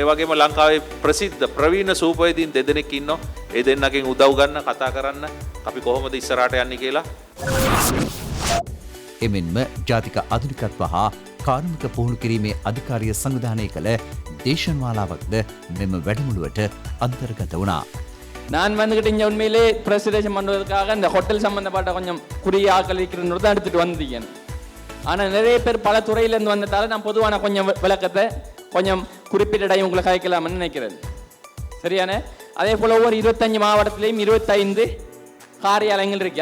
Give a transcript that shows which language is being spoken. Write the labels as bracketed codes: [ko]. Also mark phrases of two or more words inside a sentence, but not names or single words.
[si] ඒ වගේම ලංකාවේ ප්‍රසිද්ධ ප්‍රවීණ සූපවේදීන් දෙදෙනෙක් ඉන්නවා. ඒ දෙන්නගෙන් උදව් ගන්න කතා කරන්න අපි කොහොමද ඉස්සරහට යන්නේ කියලා. එමෙන්ම ජාතික ආධුනිකත්ව හා කාර්මික පුහුණු කිරීමේ අධිකාරිය සංවිධානය කළ දේශනමාලාවක්ද මෙම වැඩමුළුවට අන්තර්ගත වුණා. [ta] நான் வந்துக்கிட்டு இங்கே உண்மையிலே பிரசிடேஷன் பண்ணுவதற்காக இந்த ஹோட்டல் சம்மந்தப்பட்ட கொஞ்சம் குறிய ஆக்கள் இருக்கிறது தான் எடுத்துகிட்டு வந்திருக்கேன். ஆனால் நிறைய பேர் பல துறையிலேருந்து வந்ததால நான் பொதுவான கொஞ்சம் விளக்கத்தை கொஞ்சம் குறிப்பிட்ட டைம் உங்களை கதைக்கலாம்னு நினைக்கிறேன். சரியான அதே போல் ஒவ்வொரு 25 மாவட்டத்திலையும் 25 காரியாலயங்கள் இருக்குது.